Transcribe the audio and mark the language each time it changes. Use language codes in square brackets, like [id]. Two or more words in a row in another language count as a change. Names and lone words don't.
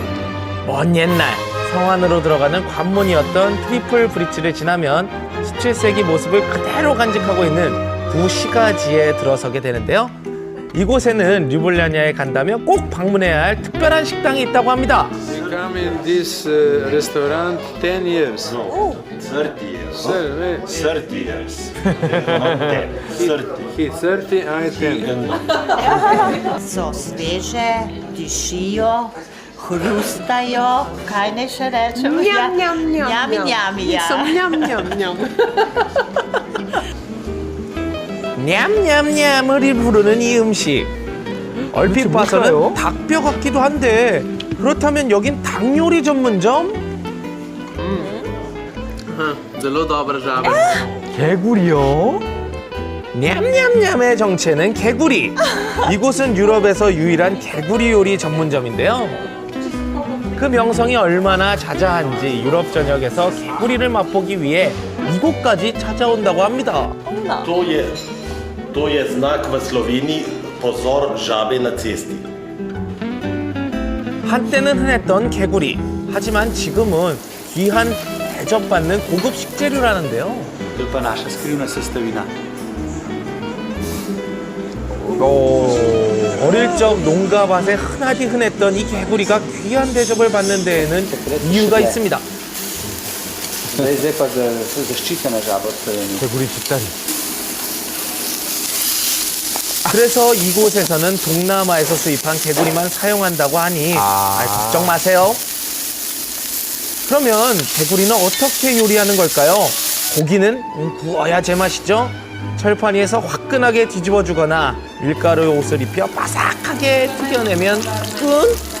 [ko] 먼 옛날 성 안으로 들어가는 관문이었던 트리플 브릿지를 지나면 17세기 모습을 그대로 간직하고 있는 구시가지에 들어서게 되는데요. 이곳에는 르블리아나에 간다면 꼭 방문해야 할 특별한 식당이 있다고 합니다. [en] We come in this restaurant 10 years. No, 30 years. 30 years. 30, I 10. [sl] So sveže, dišijo, hrustajo, kaj ne še rečem? Njam, njam, njam, Njami, njam. njami, ja. Njam, njam, njam. [ko] 냠냠냠을 부르는 이 음식. 얼핏 봐서는 뭘까요? 닭뼈 같기도 한데 그렇다면 여긴 닭 요리 전문점? [sl] Zelo dobra žaba. [ko] 개구리요? 냠냠냠의 정체는 개구리. 이곳은 유럽에서 유일한 개구리 요리 전문점인데요. 그 명성이 얼마나 자자한지 유럽 전역에서 개구리를 맛보기 위해 이곳까지 찾아온다고 합니다. [sl] To je znak v Sloveniji, pozor, žabe na cesti. [ko] 한때는 흔했던 개구리. 하지만 지금은 귀한 대접받는 고급 식재료라는데요. [sl] To je pa naša skrivna sestavina. [ko] 어릴 적 농가밭에 흔하디 흔했던 이 개구리가 귀한 대접을 받는 데에는 이유가 있습니다. [sl] Zdaj pa zaščitena žaba v Sloveniji. [ko] 개구리 뒷다리. 그래서 이곳에서는 동남아에서 수입한 개구리만 사용한다고 하니 걱정 마세요. 그러면 개구리는 어떻게 요리하는 걸까요? 고기는 구워야 제맛이죠. 철판 위에서 화끈하게 뒤집어주거나 밀가루에 옷을 입혀 바삭하게 튀겨내면 끝.